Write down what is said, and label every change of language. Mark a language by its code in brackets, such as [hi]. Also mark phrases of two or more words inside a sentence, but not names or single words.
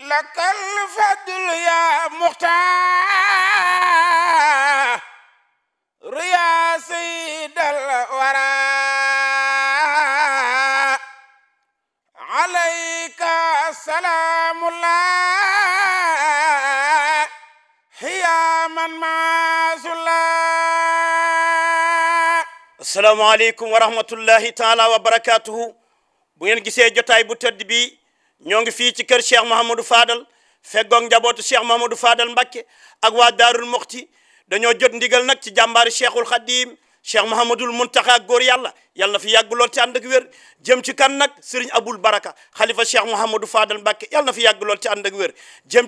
[ar] لك الفضل يا مختار يا سيد الورى عليك سلام الله يا من معاذ الله. السلام عليكم ورحمة الله تعالى وبركاته. [wo] bu ngeen gisee jotaay bu tëdd bi ñoo ngi fii ci kër Cheikh Mouhamadou Fadal feggoog njabootu Cheikh Mouhamadou Fadal Mbacké ak waa Daarul Muxti dañoo jot ndigal nag ci jàmbaari Cheikhul Khadim Cheikh Mouhamadoul Mountakha góor yàlla yàlla na fi yàgg lool te ànd ak wér jëm ci kan nag Serigne Aboul Baraka xalifa Cheikh Mouhamadou Fadal Mbacké yàlla na fi yàgg lool te ànd ak wér jëm